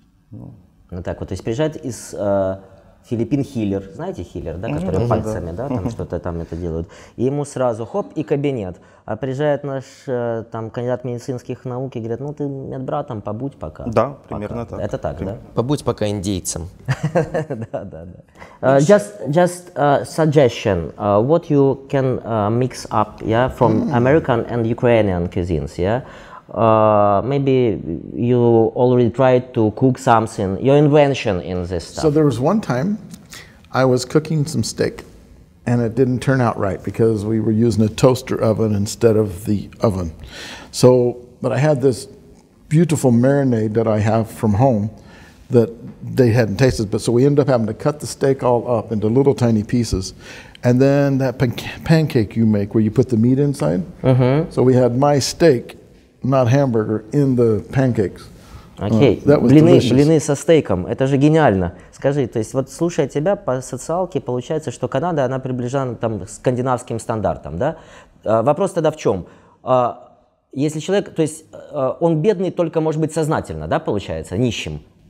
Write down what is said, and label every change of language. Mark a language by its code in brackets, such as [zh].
[ru] Ну так вот, то есть приезжает из Филиппин хиллер, знаете хиллер, да, которые пальцами, да, там что-то там это делают, и ему сразу хоп и кабинет. А приезжает наш там кандидат медицинских наук и говорит, ну ты медбратом побудь пока. Да, примерно так. Это так, да? Побудь пока индейцем. Да. [en] Just suggestion, what you can mix up, yeah, from American and Ukrainian cuisines, yeah. Maybe you already tried to cook something, your invention in this stuff. So there was one time I was cooking some steak and it didn't turn out right because we were using a toaster oven instead of the oven. So, but I had this beautiful marinade that I have from home that they hadn't tasted, but so we ended up having to cut the steak all up into little tiny pieces. And then that pancake you make where you put the meat inside. So we had my steak, not hamburger, in the pancakes. [ru] Окей, блины со стейком, это же гениально. Скажи, то есть вот слушая тебя по социалке, получается, что Канада, она приближена там, к скандинавским стандартам, да? Вопрос тогда в чем? Если человек, то есть он бедный только, может быть, сознательно, да, получается, нищим?